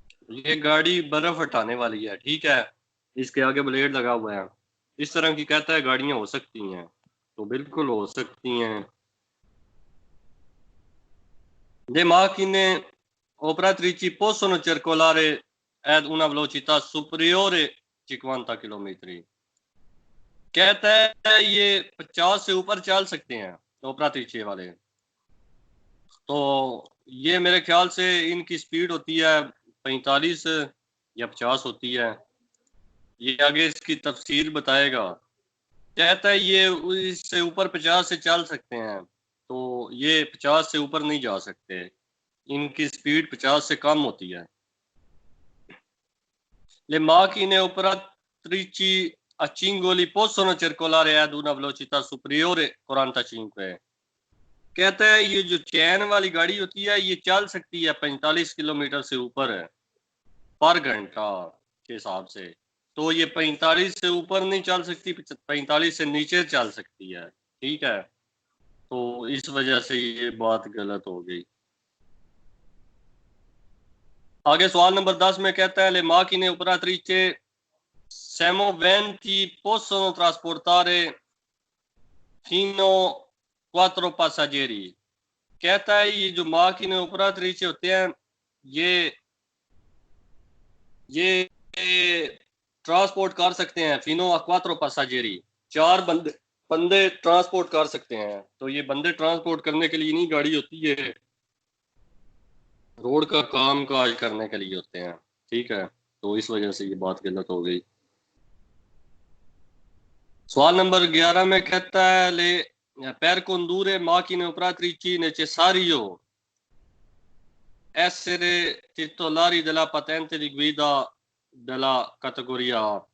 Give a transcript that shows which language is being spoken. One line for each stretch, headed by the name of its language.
Hindi: ये गाड़ी बर्फ हटाने वाली है, ठीक है, इसके आगे ब्लेड लगा हुआ है, इस तरह की कहता है गाड़ियां हो सकती हैं, तो बिल्कुल हो सकती हैं।
Italian: Le macchine operatrici possono circolare ad una velocità superiore 50 किलोमीटर।
Hindi: कहता है ये 50 से ऊपर चल सकते हैं operatrici वाले। तो ये मेरे ख्याल से इनकी स्पीड होती है 45 या 50 होती है, ये आगे इसकी तफसील बताएगा। कहता है ये इससे ऊपर 50 से चल सकते हैं, तो ये 50 से ऊपर नहीं जा सकते, इनकी स्पीड 50 से कम होती है।
Italian: Le macchine operatrici a cingoli possono circolare ad una velocità superiore 45।
Hindi: कहता है ये जो चैन वाली गाड़ी होती है ये चल सकती है 45 किलोमीटर से ऊपर पर घंटा के हिसाब से, तो ये 45 से ऊपर नहीं चल सकती, 45 से नीचे चल सकती है। ठीक है, तो इस वजह से ये बात गलत हो गई। आगे सवाल नंबर 10 में कहता है
Italian: le macchine operatrici semoventi possono trasportare fino 4 passeggeri।
Hindi: कहता है ये जो
Italian: macchine operatrici
Hindi: होते हैं ये ट्रांसपोर्ट कर सकते हैं
Italian: fino a 4 passeggeri,
Hindi: 4 बंदे ट्रांसपोर्ट कर सकते हैं। तो ये बंदे ट्रांसपोर्ट करने के लिए नहीं गाड़ी होती है, रोड का काम काज करने के लिए होते हैं। ठीक है, तो इस वजह से ये बात गलत हो गई। सवाल नंबर 11 में कहता है
Italian: ले per condurre macchine operatrici necessario essere titolari della patente di guida della categoria A।